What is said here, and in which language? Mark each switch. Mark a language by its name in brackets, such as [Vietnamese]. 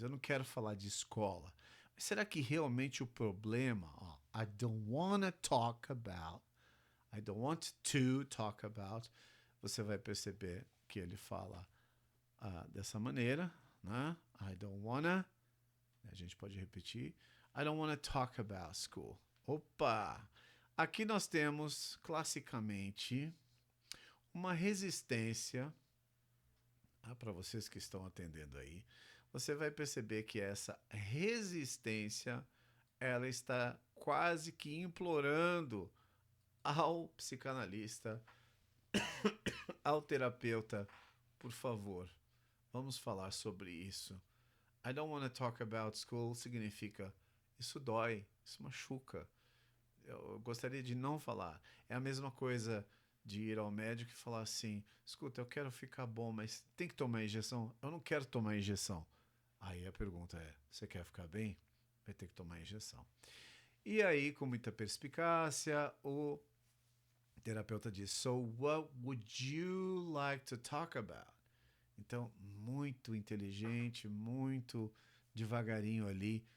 [Portuguese] Eu não quero falar de escola. Mas será que realmente o problema, [English] I don't want to talk about, [Portuguese] você vai perceber que ele fala dessa maneira, né? [English] I don't wanna, [Portuguese] a gente pode repetir, [English] I don't wanna talk about school. Opa! [Portuguese] Aqui nós temos, classicamente, uma resistência, para vocês que estão atendendo aí, você vai perceber que essa resistência, ela está quase que implorando ao psicanalista, ao terapeuta, por favor, vamos falar sobre isso. [English] I don't want to talk about school [Portuguese] significa isso dói, isso machuca. Eu gostaria de não falar. É a mesma coisa de ir ao médico e falar assim: escuta, eu quero ficar bom, mas tem que tomar injeção? Eu não quero tomar injeção. Aí a pergunta é: você quer ficar bem? Vai ter que tomar injeção. E aí, com muita perspicácia, o terapeuta diz: [English] So what would you like to talk about? [Portuguese] Então, muito inteligente, muito devagarinho ali.